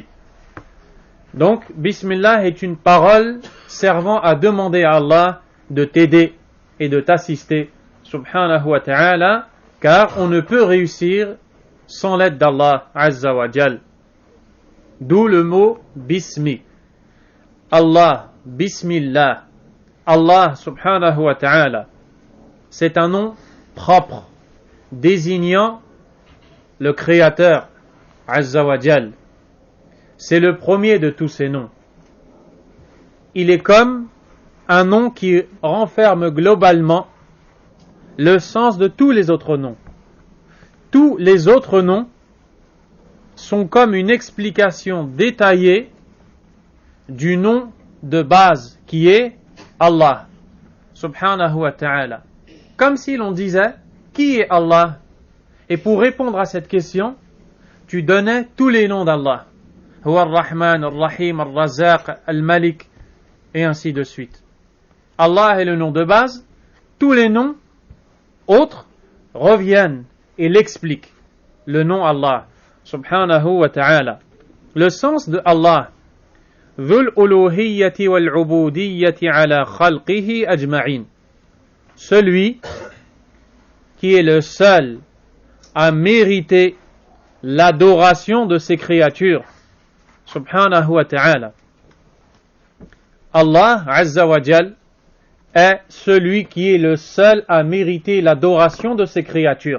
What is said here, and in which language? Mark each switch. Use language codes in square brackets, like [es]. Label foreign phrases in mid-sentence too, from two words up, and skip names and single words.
[fr] Donc, Bismillah est une parole servant à demander à Allah de t'aider et de t'assister, [ar] سبحانه وتعالى, [fr] car on ne peut réussir sans l'aide d'Allah, [ar] عز وجل. [fr] D'où le mot Bismi. Allah, Bismillah, Allah, [ar] سبحانه وتعالى, [fr] c'est un nom propre, désignant le Créateur, [ar] عز وجل. [fr] C'est le premier de tous ces noms. Il est comme un nom qui renferme globalement le sens de tous les autres noms. Tous les autres noms sont comme une explication détaillée du nom de base qui est Allah, [ar] سبحانه وتعالى. [fr] Comme si l'on disait, qui est Allah? Et pour répondre à cette question, tu donnais tous les noms d'Allah. [ar] هو الرحمن، الرحيم، الرزاق, [fr] al-Malik, et ainsi de suite. Allah est le nom de base, tous les noms autres reviennent et l'expliquent. Le nom Allah, [ar] سبحانه وتعالى. [fr] Le sens de Allah, [ar] ذو الألوهية والعبودية على خلقه أجمعين. [fr] Celui qui est le seul à mériter l'adoration de ses créatures, [ar] سبحانه وتعالى. [fr] Allah, [ar] عز وجل, [fr] est celui qui est le seul à mériter l'adoration de ses créatures.